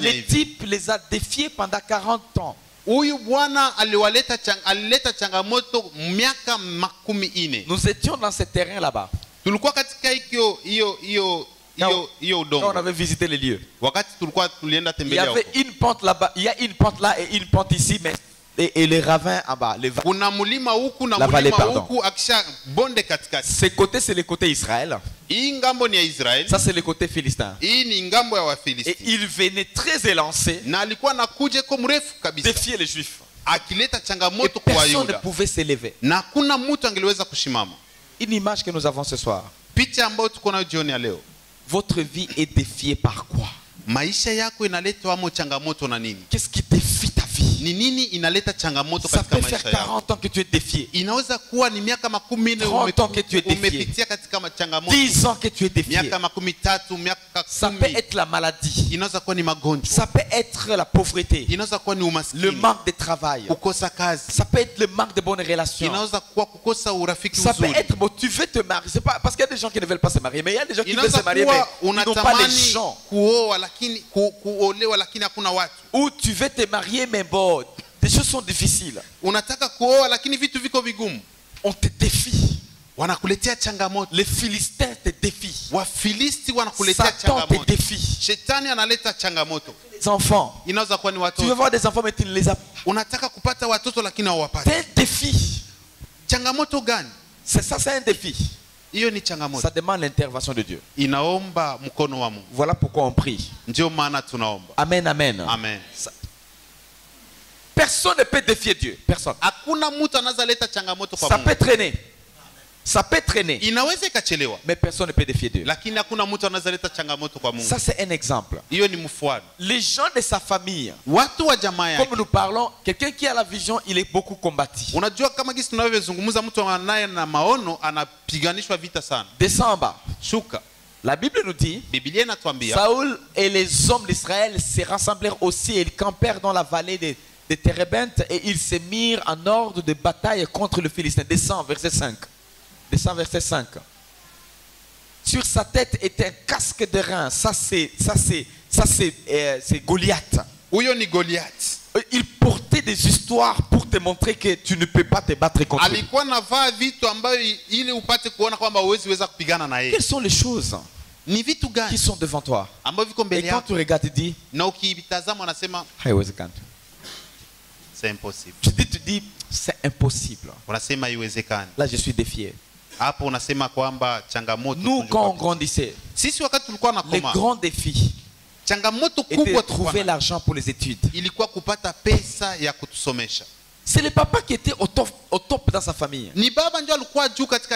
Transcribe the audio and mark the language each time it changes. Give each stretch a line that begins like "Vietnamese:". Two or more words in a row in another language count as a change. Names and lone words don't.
French: Le
Swahili: hivi.
French: type les a défiés pendant 40 ans.
Swahili: Huyu bwana alileta changamoto miaka 40.
French: Nous étions dans ce terrain là-bas.
Swahili: Tulikuwa katika hiyo
French: Quand on
Swahili: udongo.
French: avait visité les lieux.
Swahili: Wakati tulikuwa tulienda
French: Il y
Swahili: tembelea
French: avait
Swahili: huko.
French: une pente là-bas, il y a une pente là et une pente ici, mais et les ravins en bas.
Swahili: Kuna mulima huku na
French: La vallée,
Swahili: mulima
French: pardon.
Swahili: huku akisha bonde katikati.
French: Ce côté, c'est le côté Israël.
Swahili: Hii ngambo ni ya Israeli.
French: Ça, c'est le côté philistin.
Swahili: Hii ni ngambo ya
French: Et
Swahili: Wafilisti.
French: il venait très élancé
Swahili: Na alikuwa anakuja kwa mrefu kabisa.
French: défier les Juifs.
Swahili: Akileta
French: Et
Swahili: changamoto kwa
French: personne ne
Swahili: Wayuda.
French: pouvait s'élever.
Swahili: Na hakuna mtu angeliweza kushimama.
French: Une image que nous avons ce soir.
Swahili: Picha ambayo tuko nayo jioni ya leo.
French: Votre vie est défiée par quoi?
Swahili: Maisha yako inaletwa amo changamoto na nini?
French: Qu'est-ce qui défie ta vie?
Swahili: Ni nini inaleta changamoto
French: Ça
Swahili: katika
French: peut faire
Swahili: maisha yako?
French: 40 ans que tu es défié.
Swahili: Inaweza kuwa ni miaka 10
French: 30 ans que tu es défié.
Swahili: umepitia katika changamoto.
French: 10 ans que tu es défié.
Swahili: Miaka 13, miaka
French: Ça peut
Swahili: 10.
French: être la maladie.
Swahili: Inaweza kuwa ni magonjwa.
French: Ça peut être la pauvreté.
Swahili: Inaweza kuwa ni
French: Le
Swahili: umaskini.
French: manque de travail.
Swahili: Kukosa kazi.
French: Ça peut être le manque de bonnes relations.
Swahili: Inaweza kuwa kukosa urafiki
French: Ça peut
Swahili: uzuri.
French: être, bon, tu veux te marier. C'est pas parce qu'il y a des gens qui ne veulent pas se marier, mais il y a des gens qui veulent
Swahili: Inaweza
French: se marier, mais
Swahili: kuwa
French: ils n'ont pas les
Swahili: unatamani
French: gens.
Swahili: kuoa lakini kuolewa lakini hakuna watu.
French: Ou tu veux te marier, mais bon, des choses sont difficiles.
Swahili: Unataka kuoa lakini vitu viko vigumu.
French: On te défie.
Swahili: Wanakuletea changamoto.
French: Les Philistins te défient.
Swahili: Wafilisti wanakuletea
French: Satan te
Swahili: changamoto.
French: défie.
Swahili: Shetani analeta changamoto.
French: Les enfants.
Swahili: Inaweza kuwa ni
French: Tu veux
Swahili: watoto.
French: voir des enfants, mais tu ne les as pas.
Swahili: Unataka kupata watoto lakini hauwapati.
French: C'est un défi.
Swahili: Changamoto gani?
French: C'est ça, c'est un défi.
Swahili: Hiyo ni changamoto.
French: Ça demande l'intervention de Dieu.
Swahili: Inaomba mkono wa Mungu.
French: Voilà pourquoi on prie.
Swahili: Ndio maana tunaomba.
French: Amen, amen.
Swahili: Amen.
French: Personne ne peut défier Dieu. Personne.
Swahili: Hakuna mtu anaweza leta changamoto kwa
French: Ça
Swahili: Mungu.
French: peut traîner. Ça peut traîner.
Swahili: Inaweza ikachelewa.
French: Mais personne ne peut défier Dieu.
Swahili: Lakini hakuna mtu anaweza leta changamoto kwa Mungu.
French: Ça, c'est un exemple.
Swahili: Hiyo ni mfano.
French: Les gens de sa famille,
Swahili: Watu wa jamaa yake.
French: comme nous parlons, quelqu'un qui a la vision, il est beaucoup combattu.
Swahili: Unajua kama gisi tunavyozungumza mtu anaye na maono anapiganishwa vita sana.
French: Descends en bas.
Swahili: Shuka.
French: La Bible nous dit,
Swahili: Biblia inatuambia
French: Saoul et les hommes d'Israël se rassemblèrent aussi et ils campèrent dans la vallée de Térébenthe et ils se mirent en ordre de bataille contre le Philistin. Descends, verset 5. Descends, verset 5. Sur sa tête était un casque de rein. Ça c'est Goliath.
Swahili: huyo ni Goliath.
French: Il portait des histoires pour te montrer que tu ne peux pas te battre contre lui.
Swahili: Alikuwa navaa vitu ambayo ili upate kuona kwamba huwezi weza kupigana na yeye.
French: Quelles sont les choses
Swahili: Ni vitu
French: qui
Swahili: gani
French: sont devant toi?
Swahili: ambavyo viko
French: Et
Swahili: mbele
French: quand
Swahili: yako
French: tu regardes, tu dis,
Swahili: na ukitazama unasema haiwezekani.
French: c'est impossible. Tu dis, c'est impossible.
Swahili: Unasema haiwezekani.
French: Là, je suis défié.
Swahili: Hapo unasema kwamba changamoto.
French: Nous, quand on grandissait,
Swahili: Sisi wakati tulikuwa
French: les
Swahili: nakoma,
French: grands défis
Swahili: changamoto
French: étaient
Swahili: kubwa
French: de trouver
Swahili: tulikuwa
French: l'argent pour les études.
Swahili: ilikuwa kupata pesa ya kutusomesha.
French: C'est le papa qui était au top dans sa famille.
Swahili: Ni baba ndio alikuwa juu katika